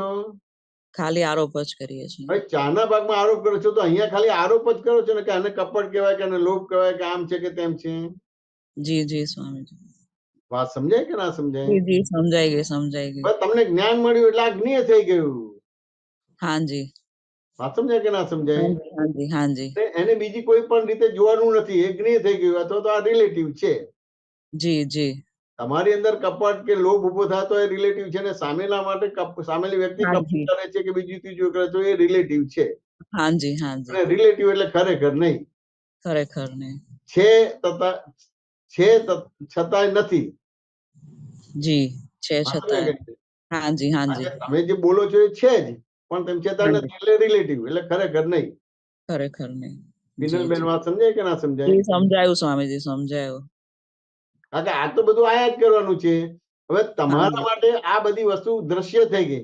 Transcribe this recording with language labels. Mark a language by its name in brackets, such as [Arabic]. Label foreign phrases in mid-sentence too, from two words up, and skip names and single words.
[Gujarati] ખાલી આરોપ જ કરીએ છીએ હવે ચાના ભાગમાં આરોપ કરો છો, તો અહીંયા ખાલી આરોપ જ કરો છો ને કે આને કપટ કહેવાય કે આને લોભ કહેવાય કે આમ છે કે તેમ છે. જી જી સ્વામીજી વાત સમજાય કે ના સમજાય? જી જી સમજાઈ ગઈ સમજાઈ ગઈ હવે તમને જ્ઞાન મળ્યું એટલે આજ્ઞેય થઈ ગયું. [Hindi] हाँ जी [Gujarati] વાત સમજાય કે ના સમજાય? [Hindi] हाँ जी हाँ जी हाँ जी [Gujarati] એને બીજી કોઈ પણ રીતે જોવાનું નથી, એ જ્ઞેય થઈ ગયું, અથવા તો આ રિલેટિવ છે. [Hindi] जी जी [Gujarati] તમારી અંદર કપટ કે લોભ ઉભો થાય તો એ રિલેટિવ છે, ને સામેલા માટે સામેલી વ્યક્તિ [Hindi] हाँ [Gujarati] કપટ [Hindi] जी [Gujarati] કરે છે કે બીજું ત્રીજું કરે તો એ રિલેટિવ છે. [Hindi] हाँ जी हाँ जी [Gujarati] અને રિલેટિવ એટલે ખરેખર નહીં. ખરેખર નહીં છે છતાંય નથી. જી છે વાત છતાં સમજાય કે? [Hindi] हाँ जी हाँ जी [Gujarati] આજે તમે જે બોલો છો એ છે જ, પણ તેમ છતાં [Hindi] हाँ [Gujarati] નથી એટલે રિલેટિવ એટલે ખરેખર નહીં. ખરેખર નહીં જી વિનલબેન જી વાત સમજાય કે ના સમજાય? જી સમજાયું સ્વામીજી સમજાયું કારણ કે આ તો બધું આયા જ કરવાનું છે. હવે તમારા જી. માટે આ બધી વસ્તુ દ્રશ્ય થઈ ગઈ.